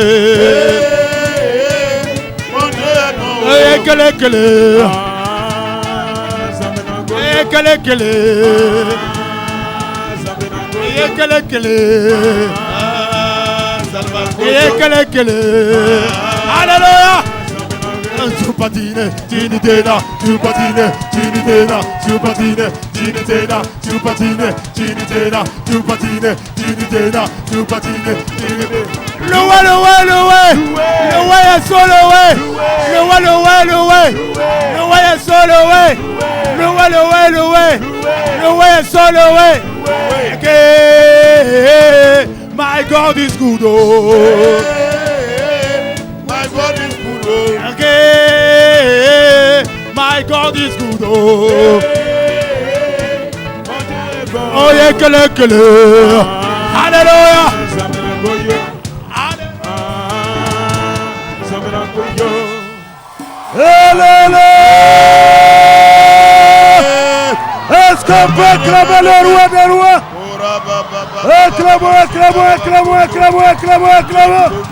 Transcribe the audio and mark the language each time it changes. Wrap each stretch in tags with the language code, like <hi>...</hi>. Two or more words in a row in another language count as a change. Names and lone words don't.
<fr>Mon Dieu est bon. Alléluia. Tu patines, tinitena, tu patines, tinitena, tu patines, tinitena, tu patines, tinitena, tu patines, tinitena, tu patines, tinitena. Le way est sur le way. Le way est sur le way. Le way est sur le way.</fr> <en>Okay, my God is good. My God is good. Okay, my God is good. Oh yeah, kele. Hallelujah.</en> <fr>Est-ce qu'on peut acclamer le roi des rois? Acclamons, acclamons, acclamons, acclamons, acclamons, acclamons.</fr>